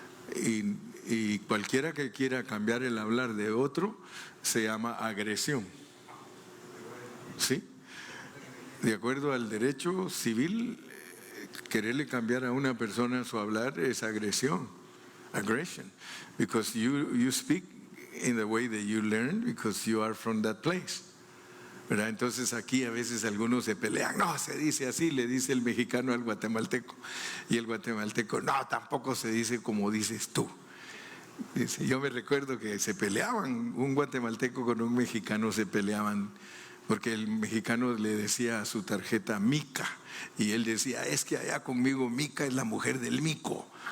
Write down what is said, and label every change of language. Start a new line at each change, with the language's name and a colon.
Spanish: Y cualquiera que quiera cambiar el hablar de otro se llama agresión. ¿Sí? De acuerdo al derecho civil, quererle cambiar a una persona su hablar es agresión.
English: Aggression. Because you speak in the way that you learn because you are from that place.
Spanish: ¿Verdad? Entonces aquí a veces algunos se pelean, no, se dice así, le dice el mexicano al guatemalteco, y el guatemalteco, no, tampoco se dice como dices tú. Dice, yo me recuerdo que se peleaban, un guatemalteco con un mexicano se peleaban, porque el mexicano le decía a su tarjeta Mica, y él decía, es que allá conmigo Mica es la mujer del mico.